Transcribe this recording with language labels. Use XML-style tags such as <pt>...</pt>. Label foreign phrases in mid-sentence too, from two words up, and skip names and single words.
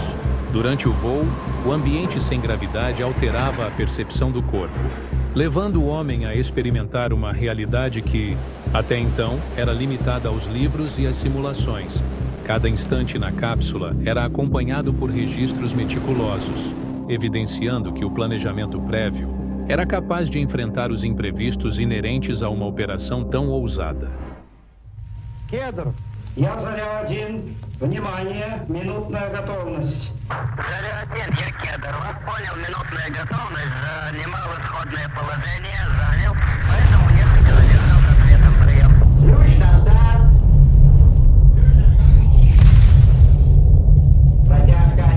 <pt>Durante o voo, o ambiente sem gravidade alterava a percepção do corpo, levando o homem a experimentar uma realidade que, até então, era limitada aos livros e às simulações. Cada instante na cápsula era acompanhado por registros meticulosos, evidenciando que o planejamento prévio era capaz de enfrentar os imprevistos inerentes a uma operação tão ousada.</pt> <ru>Кедр, я Заря-1. Внимание, минутная готовность. Заря-1, я Кедр. Вас понял, минутная готовность. Занимал исходное положение, занял. Поэтому несколько задержал с ответом прием. Ключ на старт. Протяжка.</ru>